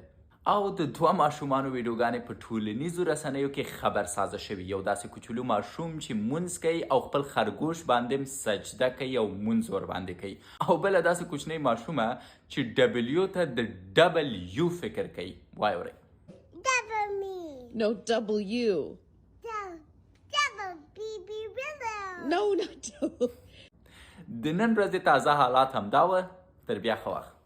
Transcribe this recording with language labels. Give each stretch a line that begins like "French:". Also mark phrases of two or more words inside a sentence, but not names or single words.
Pashto: او د 2 ماشومانو ویډیوګانې په ټولنیزو رسنیو کې خبرسازه شوي. یو داسې کوچولو ماشوم چې مونځ کوي او خپل خرګوش باندې هم سجده کوي او مونځ ورباندې کوي، او بله داسې کوچنۍ ماشومه چې ډبلیو ته د ډبل یو فکر کوي. وایي اورئ.
English: No, W. Double BB Willow. No, not double.
Pashto: د نن ورځې تازه حالات همدا وه. تر بیا ښه وخت.